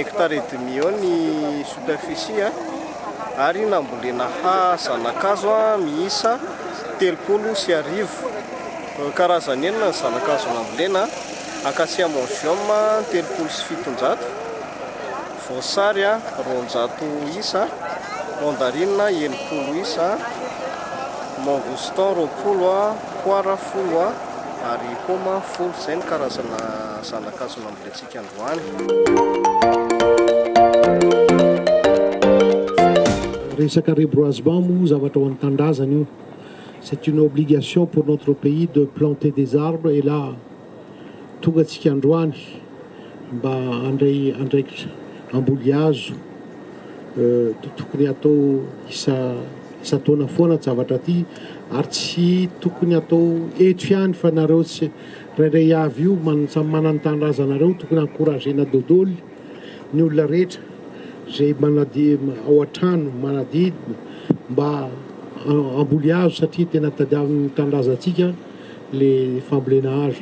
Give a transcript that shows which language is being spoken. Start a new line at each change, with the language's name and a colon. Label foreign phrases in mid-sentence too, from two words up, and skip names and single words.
French: hectare et demi
Malagasy: eo ny superficie ary nambolena zanakazo miisa 30 karazany enina ny zanakazo nambolena: acacia mongium 307, voasary 200 isa, mandarine 90 isa, mangoston 20, poire 10 ary poma 10. Zay ny karazana zanakazo nambolentsika androany. Resaka reboisement moa zavatra ho an'ny tandrazana io.
French: C'est une obligation pour notre pays de planter des arbres, et là
Malagasy: tonga antsika androany mba andraikitra amboly hazo tokony atao isa-taona foana zavatra ty, ary tsy tokony atao eto ihany fa nareo tsy rairay avy io samy manana tandrazanareo tokony encouragena dodôly ny olona rehetra zay ao an-trano manadidina mba amboly hazo, satria tena tadiavin'ny tandrazantsika le fambolena hazo.